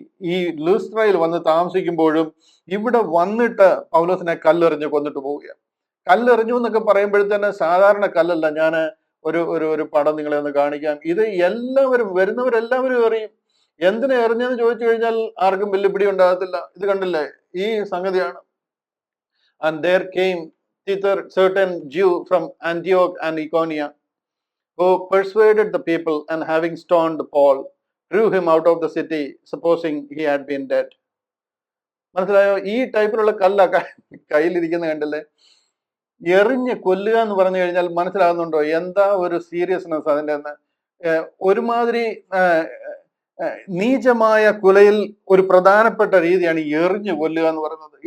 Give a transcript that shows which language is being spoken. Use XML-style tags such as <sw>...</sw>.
<ml>ഈ ലൂസ്ത്രയിൽ വന്ന് താമസിക്കുമ്പോഴും ഇവിടെ വന്നിട്ട് പൗലോസിനെ കല്ലെറിഞ്ഞ് കൊന്നിട്ട് പോവുകയാണ്. കല്ലെറിഞ്ഞു എന്നൊക്കെ പറയുമ്പോഴത്തേന് സാധാരണ കല്ലല്ല. ഞാൻ ഒരു പടം നിങ്ങളെ ഒന്ന് കാണിക്കാം. ഇത് എല്ലാവരും വരുന്നവരെല്ലാവരും എറിയും. എന്തിനാ എറിഞ്ഞെന്ന് ചോദിച്ചു കഴിഞ്ഞാൽ ആർക്കും വലിയ പിടി ഉണ്ടാകത്തില്ല. ഇത് കണ്ടില്ലേ, ഈ സംഗതിയാണ്.</ml> <en>And there came thither certain Jew from Antioch and Iconium, who persuaded the people, and having stoned Paul, drew him out of the city, supposing he had been dead.</en> <ml>മനസ്സിലായോ? ഈ ടൈപ്പിലുള്ള കല്ല കയ്യിലിരിക്കുന്ന കണ്ടില്ലേ. എറിഞ്ഞ് കൊല്ലുക എന്ന് പറഞ്ഞു കഴിഞ്ഞാൽ മനസ്സിലാകുന്നുണ്ടോ എന്താ ഒരു സീരിയസ്നെസ് അതിൻ്റെ? ഒരുമാതിരി നീചമായ കുലയിൽ ഒരു പ്രധാനപ്പെട്ട രീതിയാണ് എറിഞ്ഞു കൊല്ലുക എന്ന് പറയുന്നത്.</ml>